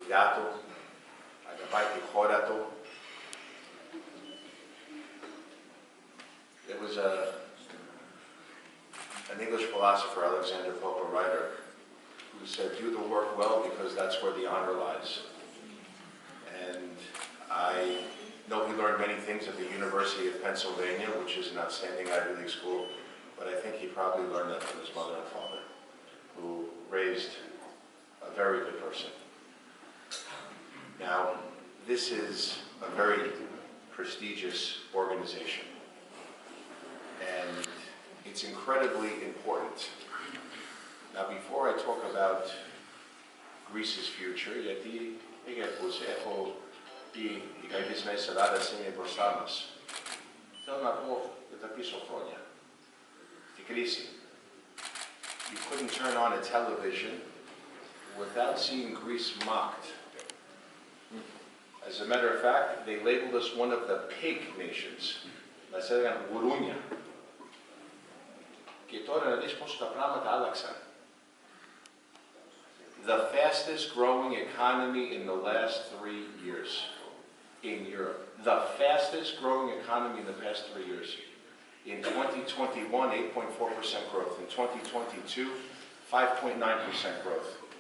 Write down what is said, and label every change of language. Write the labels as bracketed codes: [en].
[el] δουλειά του, αγαπάει τη χώρα του. [en] There was an English philosopher, Alexander Pope, a writer, who said, do the work well because that's where the honor lies. And I know he learned many things at the University of Pennsylvania, which is an outstanding Ivy League school, but I think he probably learned that from his mother and father, who raised a very good person. Now, this is a very prestigious organization, and it's incredibly important. Now, before I talk about Greece's future, [el] γιατί έχω πει οι καλύτερες μέρες της Ελλάδας είναι μπροστά μας, θέλω να πω για τα πίσω χρόνια. Την κρίση. [en] You couldn't turn on a television without seeing Greece mocked. As a matter of fact, they labeled us one of the pig nations. [el] Μας έλεγαν γουρούνια. Και τώρα να δεις πώς τα πράγματα άλλαξαν. [en] The fastest growing economy in the last 3 years in Europe. The fastest growing economy in the past 3 years. In 2021, 8.4% growth. In 2022, 5.9% growth.